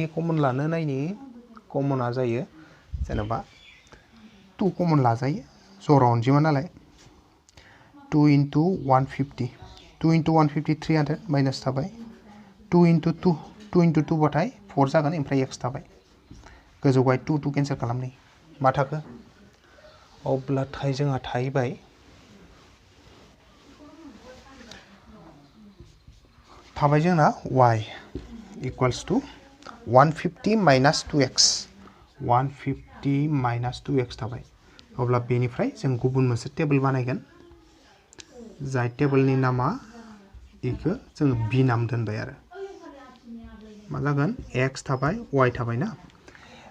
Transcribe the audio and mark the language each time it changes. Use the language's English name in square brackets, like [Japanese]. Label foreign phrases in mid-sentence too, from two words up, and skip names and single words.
[Bodo] कमन लानो नायनि कमना जायो जेनेबा 2 कमन लाजायो जरा अनजिमा नालाय 2 इंटू 150 2 इंटू 150 300 माइनास थाबाय 2 इंटू 2 बाथाय 4 जागोन ओमफ्राय x थाबाय गोजौआव 2 केन्सेल खालामनि मा थाखो अब्लाथाय जोंहा थाहैबाय थाबाय जोंना y [English] equals to 150 minus 2x [Bodo] 150 माइनास 2x थाबाय अब्ला बेनिफ्राय जों गुबुन मोनसे टेबल बानायगोन जाय टेबलनि नामा इखौ जों बि नाम दोनबाय आरो मा जागोन x थाबाय y थाबाय ना